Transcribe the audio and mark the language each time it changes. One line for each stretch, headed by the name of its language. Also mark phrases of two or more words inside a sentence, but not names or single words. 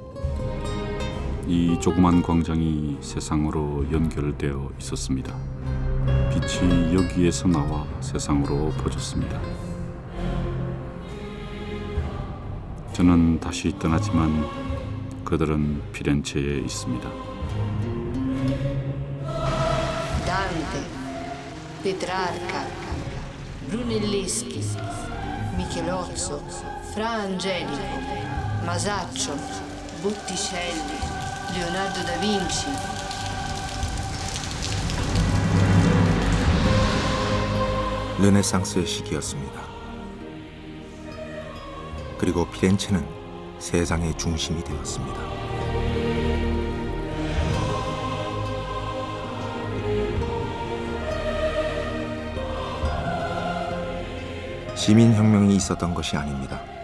Korean: 이 조그만 광장이 세상으로 연결되어 있었습니다. 빛이 여기에서 나와 세상으로 퍼졌습니다. 저는 다시 떠나지만 그들은 피렌체에 있습니다. Dante, Petrarca, Brunelleschi, Michelozzo, Fra Angelico, Masaccio, Botticelli, Leonardo da Vinci. 르네상스의 시기였습니다. 그리고 피렌체는 세상의 중심이 되었습니다. 시민혁명이 있었던 것이 아닙니다.